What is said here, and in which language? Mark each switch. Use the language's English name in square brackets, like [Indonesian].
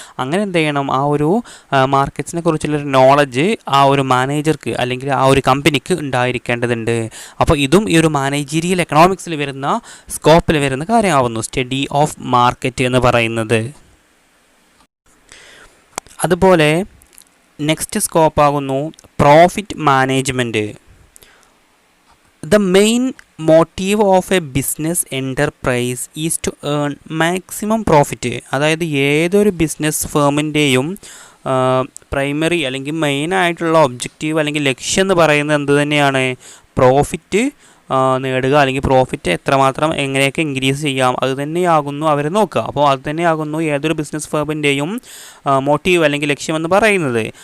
[Malayalam] അങ്ങനെ എന്ത് ചെയ്യണം, ആ ഒരു മാർക്കറ്റ്സിനെ കുറിച്ചുള്ളൊരു നോളജ് ആ ഒരു മാനേജർക്ക് അല്ലെങ്കിൽ ആ ഒരു കമ്പനിക്ക് ഉണ്ടായിരിക്കേണ്ടതുണ്ട്. അപ്പോൾ ഇതും ഈ ഒരു മാനേജീരിയൽ എക്കണോമിക്സിൽ വരുന്ന സ്കോപ്പിൽ വരുന്ന കാര്യമാവുന്നു സ്റ്റഡി ഓഫ് മാർക്കറ്റ് എന്ന് പറയുന്നത്. അതുപോലെ next സ്കോപ്പാകുന്നു profit management. [English] The main motive of a business enterprise is to earn maximum profit. [Malayalam] അതായത് ഏതൊരു ബിസിനസ് ഫേമിൻ്റെയും പ്രൈമറി അല്ലെങ്കിൽ മെയിൻ ആയിട്ടുള്ള ഒബ്ജക്റ്റീവ് അല്ലെങ്കിൽ ലക്ഷ്യം എന്ന് പറയുന്നത് എന്ത് തന്നെയാണ്? പ്രോഫിറ്റ് നേടുക, അല്ലെങ്കിൽ പ്രോഫിറ്റ് എത്രമാത്രം എങ്ങനെയൊക്കെ ഇൻക്രീസ് ചെയ്യാം, അത് തന്നെയാകുന്നു അവർ നോക്കുക. അപ്പോൾ അത് തന്നെയാകുന്നു ഏതൊരു ബിസിനസ് ഫേമിൻ്റെയും മോട്ടീവ് അല്ലെങ്കിൽ ലക്ഷ്യമെന്ന് പറയുന്നത്.